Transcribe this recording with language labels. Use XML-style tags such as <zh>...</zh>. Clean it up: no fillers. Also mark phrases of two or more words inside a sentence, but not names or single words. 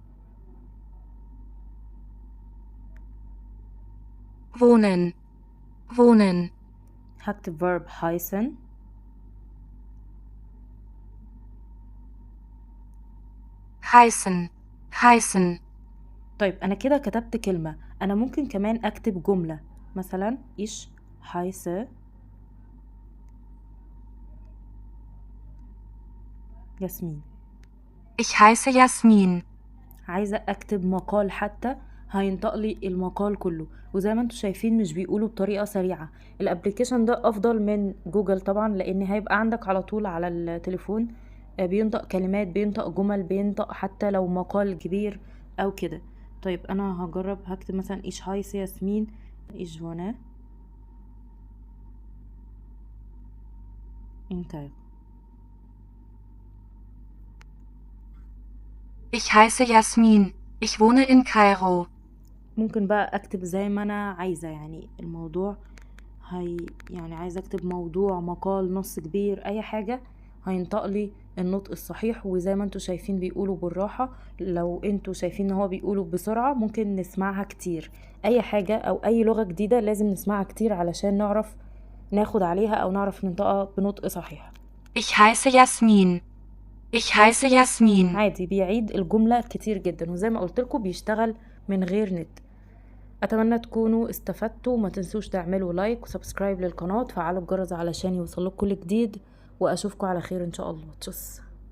<de>wohnen, wohnen,</de> <ar>هكتب</ar> <de>verb heißen. heißen, heißen,</de> <ar>طيب انا كده كتبت كلمة، انا ممكن كمان اكتب جملة. مثلا</ar> <de>ich heiße</de> <ar>ياسمين.</ar> <de>ich heiße Jasmin.</de> <ar>عايزة اكتب مقال حتى، هينطق لي المقال كله. وزي ما انتم شايفين مش بيقولوا بطريقة سريعة. الابليكيشن ده افضل من جوجل طبعا، لان هيبقى عندك على طول على التليفون. بينطق كلمات، بينطق جمل، بينطق حتى لو مقال كبير او كده. طيب انا هجرب، هكتب مثلا</ar> <de>ich heiß Jasmin ich wohne in. Ich heiße Jasmin. Ich wohne in Kairo.</de> <ar>ممكن بقى اكتب زي ما انا عايزة، يعني الموضوع يعني عايزة اكتب موضوع، مقال، نص كبير، اي حاجة هينطق لي النطق الصحيح. وزي ما انتوا شايفين بيقولوا بالراحة. لو انتوا شايفين ان هو بيقولوا بسرعة ممكن نسمعها كتير. اي حاجة او اي لغة جديدة لازم نسمعها كتير علشان نعرف ناخد عليها او نعرف ننطقها بنطق صحيح.</ar> <de>Ich heiße Jasmin. Ich heiße Jasmin.</de> <ar>عادي بيعيد الجملة كتير جدا، وزي ما قلت لكم بيشتغل من غير نت. اتمنى تكونوا استفدتوا، وما تنسوش تعملوا لايك وسبسكرايب للقناة، وتفعلوا الجرس علشان يوصلكوا كل جديد. واشوفكم على خير ان شاء الله. تشوس.</ar>